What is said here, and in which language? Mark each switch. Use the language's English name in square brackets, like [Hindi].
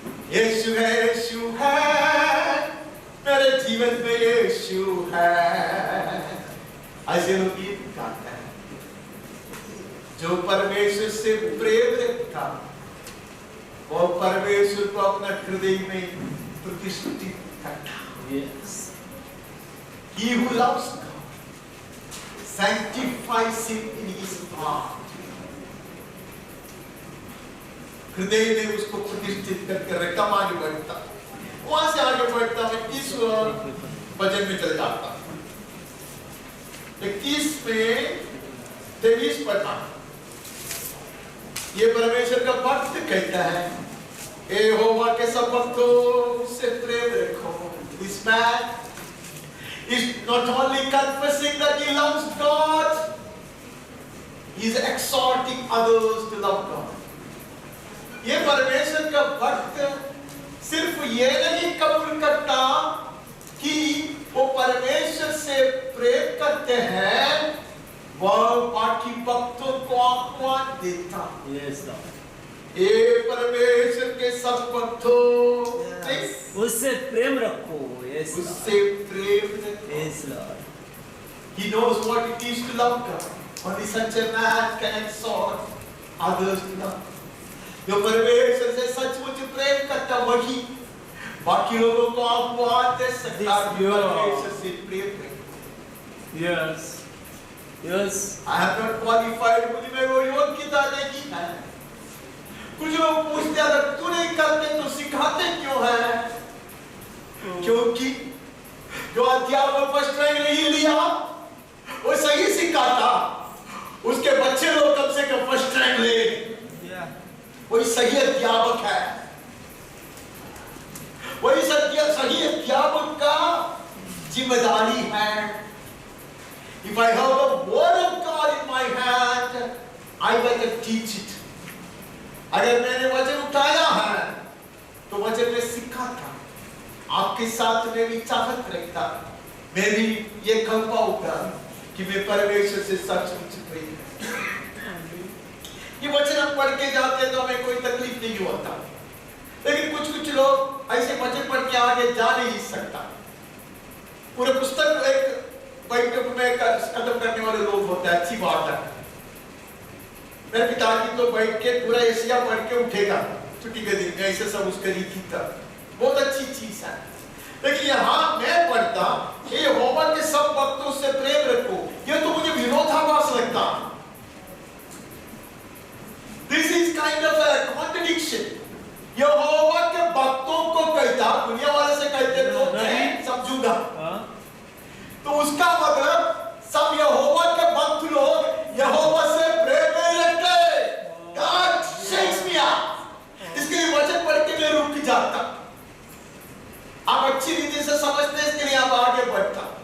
[Hindi] यीशु है, यीशु है, मेरे जीवन में यीशु है। ऐसे लोग गीत गाते हैं। जो परमेश्वर से प्रेम रखता, वो परमेश्वर को अपना हृदय में प्रतिष्ठित करता। [English] Yes. He who loves God sanctifies him in his heart. [Hindi] हृदय में उसको प्रतिष्ठित करके रकम आगे बढ़ता। वहां से आगे बढ़ता मैं 30 भजन में चल जाता। 21 में 23 पढ़ना। ये परमेश्वर का भक्त कहता है, ए यहोवा के सब भक्तों से प्रेम रखो। [English] This man is not only confessing that he loves God, he is exhorting others to love God. [Hindi] ये परमेश्वर का भक्त सिर्फ ये नहीं कबूल करता कि वो परमेश्वर से प्रेम करते हैं, वह बाकी भक्तों को आह्वान देता। [English] Yes, Lord. [Hindi] ये परमेश्वर के सब भक्तों उससे प्रेम रखो। [English] Yes, Lord. [Hindi] उससे प्रेम रखो। [English] Yes, Lord. He knows what it is to love God. Only such a man can exhort others to love. [Hindi] जो परमेश्वर से सचमुच प्रेम करता वही बाकी लोगों को आह्वान दे सकता है परमेश्वर से प्रेम करें। [English] Yes. Yes. I am not qualified, [Hindi] मुझे में वो योग्यता नहीं है। कुछ लोग पूछते हैं अगर तू नहीं करते तो सिखाते क्यों है? क्योंकि जो अध्यापक फर्स्ट रैंक नहीं लिया वो सही सिखाता, उसके बच्चे लोग कम से कम फर्स्ट रैंक ले, वही सही अध्यापक है। वही सही अध्यापक का जिम्मेदारी है। [English] If I have the word of God in my hand, I better teach it. [Hindi] अगर मैंने वचन उठाया है तो वचन में सिखाता, आपके साथ में भी चाहत रखता, मैं भी ये कल पाऊंगा कि मैं परमेश्वर से सचमुच प्रेम करता। ये वचन हम पढ़ के जाते हैं तो हमें कोई तकलीफ नहीं होता, लेकिन कुछ लोग ऐसे वचन पढ़ के आगे जा नहीं सकता। पूरे पुस्तक एक बैठक में खत्म करने वाले लोग होते हैं, अच्छी बात है। मेरे पिताजी तो बैठ के पूरा एशिया पढ़ के उठेगा छुट्टी के दिन में, ऐसे सब उसके रीति था, बहुत अच्छी चीज है। लेकिन यहाँ मैं पढ़ता कि यहोवा के सब भक्तों से प्रेम रखो, ये तो मुझे विरोधाभास लगता। [English] This is kind of a contradiction. [Hindi] यहोवा के भक्तों को कहता, दुनिया वाले से कहते तो मैं समझूंगा, तो उसका मतलब सब यहोवा के भक्त लोग यहोवा से प्रेम नहीं रखते। [English] God shakes me up. [Hindi] इसके लिए वचन पढ़ के मैं रुक जाता। आप अच्छी रीति से समझते हैं, इसके लिए आप आगे बढ़ता।